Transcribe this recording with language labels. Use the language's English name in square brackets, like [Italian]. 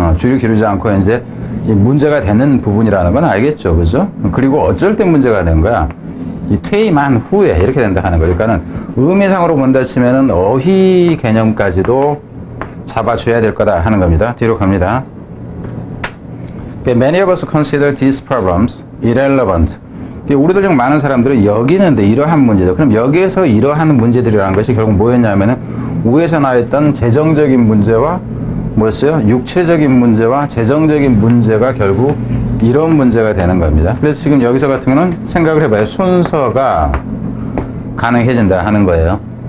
[Korean] 주의를 기울이지 않고 이제 문제가 되는 부분이라는 건 알겠죠. 그죠? 그리고 어쩔 때 문제가 되는 거야. 이 퇴임한 후에 이렇게 된다 하는 거예요. 그러니까는 의미상으로 본다 치면은 어휘 개념까지도 잡아줘야 될 거다 하는 겁니다. 뒤로 갑니다. [English] Many of us consider these problems irrelevant. [Korean] 우리들 중 많은 사람들은 여기는데 이러한 문제들, 그럼 여기에서 이러한 문제들이라는 것이 결국 뭐였냐면은 위에서 나왔던 재정적인 문제와 뭐였어요? 육체적인 문제와 재정적인 문제가 결국 이런 문제가 되는 겁니다. 그래서 지금 여기서 같은 경우는 생각을 해봐요. 순서가 가능해진다 하는 거예요.